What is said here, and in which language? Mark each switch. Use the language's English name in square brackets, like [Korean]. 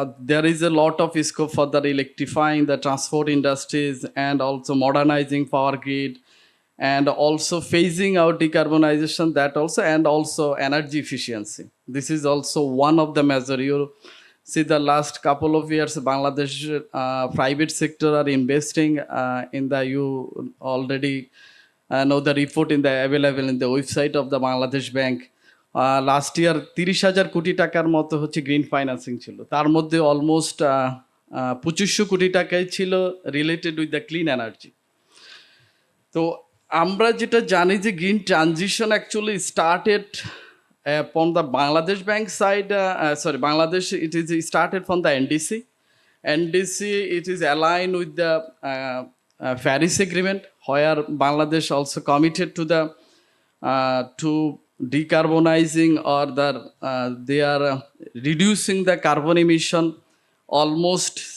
[English] There is a lot of scope for the electrifying the transport industries, and also modernizing power grid, and also phasing out decarbonization, that also, and also energy efficiency. This is also one of the measure. You see the last couple of years Bangladesh private sector are investing in the, you already know the report in the available in the website of the Bangladesh Bank. [Bangla] Last year 30,000 কোটি টাকার মতো হচ্ছে green financing ছিল, তার মধ্যে almost 2500 কোটি টাকাই ছিল related with the clean energy. তো আমরা যেটা জানি যে [English] Green transition actually started from the Bangladesh Bank side, Bangladesh, it is started from the NDC. NDC, it is aligned with the Paris Agreement, where Bangladesh also committed to the to decarbonizing, or they are reducing the carbon emission almost.